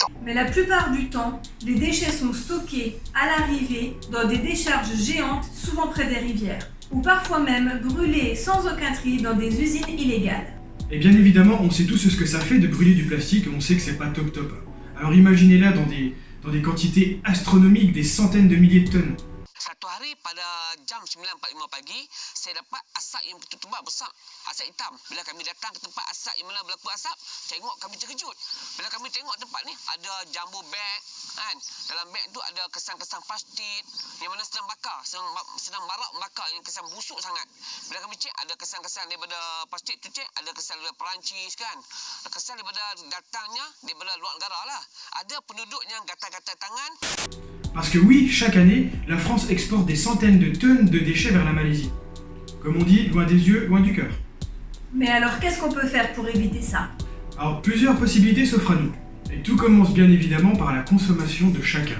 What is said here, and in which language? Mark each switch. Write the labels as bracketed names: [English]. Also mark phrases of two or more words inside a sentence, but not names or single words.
[French] Mais la plupart du temps, les déchets sont stockés à l'arrivée dans des décharges géantes, souvent près des rivières, ou parfois même brûlés sans aucun tri dans des usines illégales. Et bien évidemment, on sait tous ce que ça fait de brûler du plastique et on sait que c'est pas top top. Alors imaginez-là dans des quantités astronomiques, des centaines de milliers de tonnes. [Malay] Satu hari pada jam 9.45 pagi, saya dapat asap yang begitu tebal besar, asap hitam. Bila kami datang ke tempat asap yang mana berlaku asap, tengok kami terkejut. Bila kami tengok tempat ni ada [English] jumbo bag, [Malay] kan? Dalam beg tu ada kesan-kesan plastik yang mana sedang bakar, sedang marak bakar yang kesan busuk sangat. Bila kami cek ada kesan-kesan daripada plastik tu cek, ada kesan daripada Perancis kan. Kesan daripada datangnya daripada luar negara lah. Ada penduduk yang gatal-gatal tangan. [French] Parce que oui, chaque année, la France exporte des centaines de tonnes de déchets vers la Malaisie. Comme on dit, loin des yeux, loin du cœur. Mais alors qu'est-ce qu'on peut faire pour éviter ça ? Alors plusieurs possibilités s'offrent à nous. Et tout commence bien évidemment par la consommation de chacun.